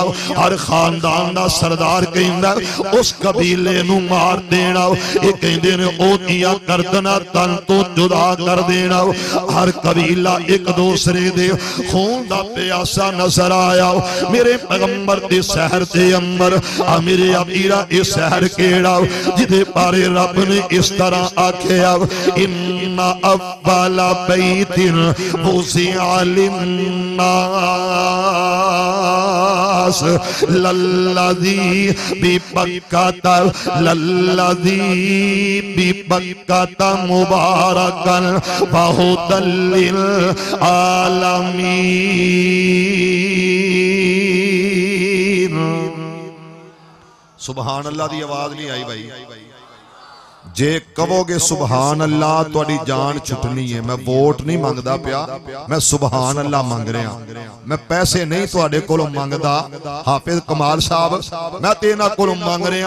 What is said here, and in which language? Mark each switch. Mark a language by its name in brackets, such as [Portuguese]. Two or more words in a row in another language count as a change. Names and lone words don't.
[Punjabi] ਹਰ ਖ਼ਾਨਦਾਨ ਦਾ ਸਰਦਾਰ ਕਹਿੰਦਾ ਉਸ ਕਬੀਲੇ ਨੂੰ ਮਾਰ ਦੇਣਾ, ਏ ਕਹਿੰਦੇ ਨੇ ਓਹਦੀਆਂ ਗਰਦਨਾਂ ਤਨ ਤੋ ਜੁਦਾ ਕਰ ਦੇਣਾ। ਹਰ ਕਬੀਲਾ ਇੱਕ ਦੂਜੇ ਦੇ ਖ਼ੂਨ ਦਾ ਪਿਆਸਾ ਨਜ਼ਰ ਆਇਆ। ਮੇਰੇ ਪੈਗ਼ੰਬਰ ਦੇ ਸ਼ਹਿਰ ਦੇ ਅੰਦਰ ਮੇਰੇ ਅਮੀਰਾ ਏ ਸ਼ਹਿਰ ਕਿਹੜਾ ਜਿਹਦੇ ਬਾਰੇ ਰੱਬ ਨੇ ਇਸ ਤਰ੍ਹਾਂ ਆਖਿਆ, [Arabic] إن أول بيت وضع للناس للذي ببكة، للذي ببكة مباركا وهدى للعالمين. سبحان الله [Punjabi] ਦੀ ਆਵਾਜ਼ ਨਹੀਂ ਆਈ ਭਾਈ। ਜੇ ਕਹੋਗੇ [Arabic] سبحان الله [Punjabi] ਤੁਹਾਡੀ ਜਾਨ ਛੁੱਟਣੀ ਹੈ। ਮੈਂ ਵੋਟ ਨਹੀਂ ਮੰਗਦਾ ਪਿਆ, ਮੈਂ [Arabic] سبحان الله [Punjabi] ਮੰਗ ਰਿਹਾ। ਮੈਂ ਪੈਸੇ ਨਹੀਂ ਤੁਹਾਡੇ ਕੋਲੋਂ ਮੰਗਦਾ ਹਾਫ਼ਿਜ਼ ਕਮਾਲ ਸਾਹਬ, ਮੈਂ ਤੇ ਇਨ੍ਹਾਂ ਕੋਲੋਂ ਮੰਗ ਰਿਹਾ।